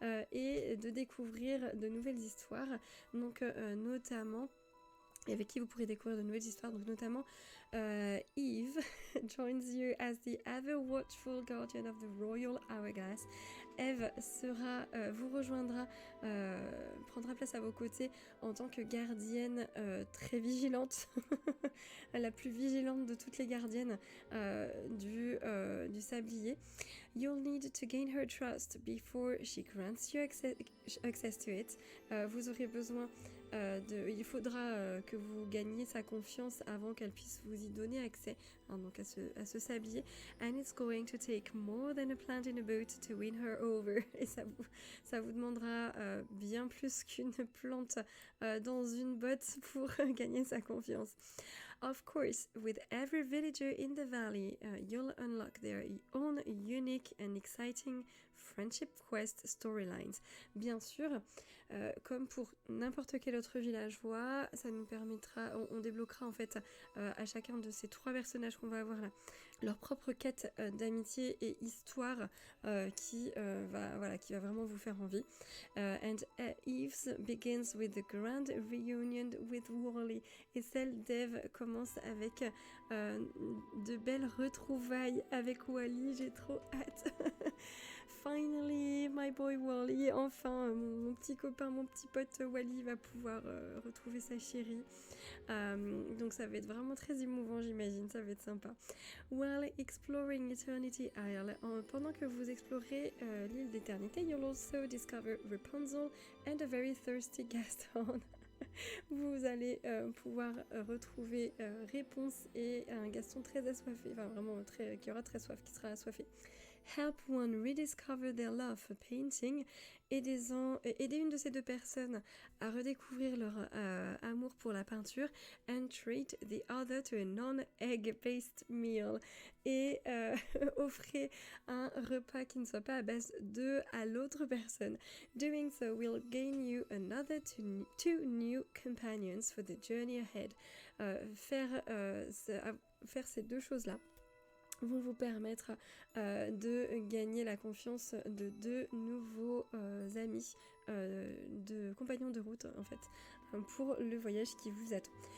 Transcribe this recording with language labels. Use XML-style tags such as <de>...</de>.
<fr>Et de découvrir de nouvelles histoires, donc notamment, et avec qui vous pourrez découvrir de nouvelles histoires, donc notamment</fr> <en>Eve joins you as the ever watchful guardian of the royal hourglass.</en> <fr>Eve vous rejoindra, prendra place à vos côtés en tant que gardienne très vigilante, la plus vigilante de toutes les gardiennes du sablier.</fr> <en>You'll need to gain her trust before she grants you access to it.</en> <fr>Vous aurez besoin il faudra que vous gagniez sa confiance avant qu'elle puisse vous y donner accès, hein, donc à ce sablier.</fr> <en>And it's going to take more than a plant in a boat to win her over.</en> <fr>Et ça vous demandera bien plus qu'une plante dans une botte pour gagner sa confiance.</fr> <en>Of course, with every villager in the valley, you'll unlock their own unique and exciting friendship quest storylines.</en> <fr>Bien sûr, comme pour n'importe quel autre villageois, ça nous permettra, on débloquera en fait à chacun de ces 3 personnages qu'on va avoir là, leur propre quête d'amitié et histoire qui va vraiment vous faire envie.</fr> <en>And Eve's begins with the grand reunion with Wally.</en> <fr>Et celle d'Eve commence avec de belles retrouvailles avec Wally. J'ai trop hâte.</fr> <en>Finally, my boy Wally.</en> <fr>Enfin, mon petit copain, mon petit pote Wally va pouvoir retrouver sa chérie. Donc ça va être vraiment très émouvant, j'imagine. Ça va être sympa.</fr> <en>While exploring Eternity Isle,</en> <fr>pendant que vous explorez l'île d'Éternité,</fr> <en>you'll also discover Rapunzel and a very thirsty Gaston.</en> <fr>Vous allez pouvoir retrouver Réponse et un Gaston très assoiffé, enfin vraiment qui aura très soif, qui sera assoiffé.</fr> <en>Help one rediscover their love for painting.</en> <fr>Aider une de ces 2 personnes à redécouvrir leur amour pour la peinture.</fr> <en>And treat the other to a non-egg-based meal.</en> <fr>Et offrez un repas qui ne soit pas à base d'œufs à l'autre personne.</fr> <en>Doing so will gain you another 2 new companions for the journey ahead.</en> <fr>Faire ces 2 choses-là vont vous permettre de gagner la confiance de 2 nouveaux amis, de compagnons de route en fait, pour le voyage qui vous attend.</fr>